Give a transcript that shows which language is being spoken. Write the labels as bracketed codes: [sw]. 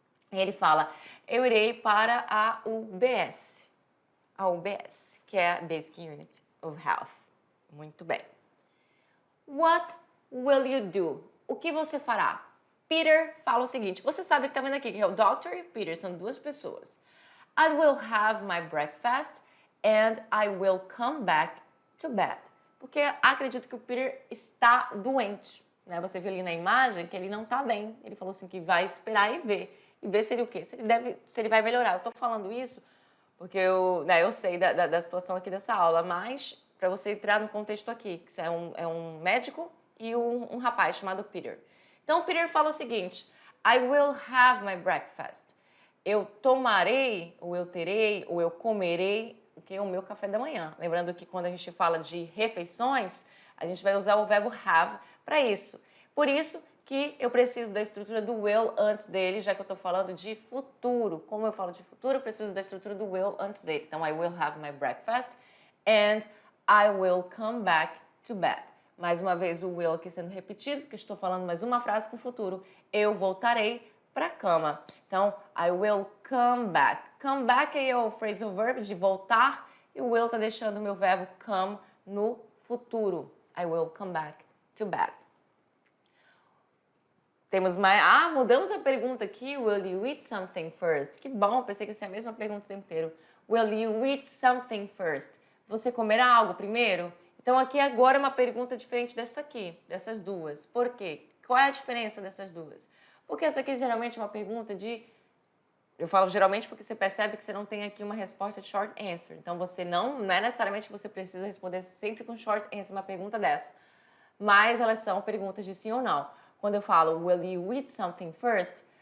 [pt] E ele fala, eu irei para a UBS. A UBS, que é a [en] Basic Unit of Health. [pt] Muito bem. [en] What will you do? [pt] O que você fará? Peter fala o seguinte, você sabe que está vendo aqui que é o Dr. e o Peter, são duas pessoas. [en] I will have my breakfast and I will come back to bed. [pt] Porque acredito que o Peter está doente, né? Você viu ali na imagem que ele não está bem. Ele falou assim que vai esperar e ver. E ver se ele o quê? Se ele vai melhorar. Eu estou falando isso porque eu sei da situação aqui dessa aula, mas para você entrar no contexto aqui, que é um médico e um rapaz chamado Peter. Então, o Peter fala o seguinte, [en] I will have my breakfast. [pt] Eu tomarei, ou eu terei, ou eu comerei o meu café da manhã. Lembrando que quando a gente fala de refeições, a gente vai usar o verbo have para isso. Por isso que eu preciso da estrutura do will antes dele, já que eu estou falando de futuro. Como eu falo de futuro, eu preciso da estrutura do will antes dele. [en] Então, I will have my breakfast and I will come back to bed. [pt] Mais uma vez o will aqui sendo repetido, porque estou falando mais uma frase com o futuro. Eu voltarei para a cama. Então, [en] I will come back. [pt] Come back é o phrasal verb de voltar e o will está deixando o meu verbo come no futuro. [en] I will come back to bed. [pt] Temos mais... mudamos a pergunta aqui. [en] Will you eat something first? [pt] Que bom, pensei que ia ser a mesma pergunta o tempo inteiro. [en] Will you eat something first? [pt] Você comerá algo primeiro? Então, aqui agora é uma pergunta diferente dessa aqui, dessas duas. Por quê? Qual é a diferença dessas duas? Porque essa aqui geralmente é uma pergunta de Eu falo geralmente porque você percebe que você não tem aqui uma resposta de short answer. Então, você não é necessariamente que você precisa responder sempre com short answer uma pergunta dessa. Mas elas são perguntas de sim ou não. Quando eu falo, [en] will you eat something first?